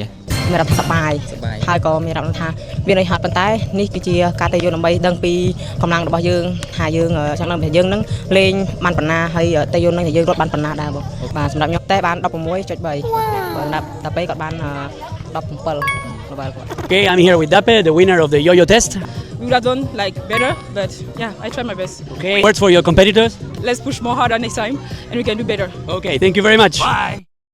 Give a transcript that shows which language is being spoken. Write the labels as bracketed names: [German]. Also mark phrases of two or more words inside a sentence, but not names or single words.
[Khmer] មានអារម្មណ៍សប្បាយហើយក៏មានអារម្មណ៍ថាវាន័យហត់ប៉ុន្តែនេះគឺជាការទៅយកដើម្បីដឹងពីកម្លាំងរបស់យើងថាយើងចង់ដឹងថាយើងនឹងលេងបានប៉ុណ្ណាហើយទៅយកនឹងយើងរត់បានប៉ុណ្ណាដែរបងបាទសម្រាប់ខ្ញុំតែបាន 16.3 បាទសម្រាប់តាប៉េគាត់បាន 17 level គាត់ [English] Okay, I'm here with Dape, the winner of the yo-yo test. We would have done like better, but yeah, I tried my best. Okay, words for your competitors. Let's push more harder next time, and we can do better. Okay, thank you very much. Bye.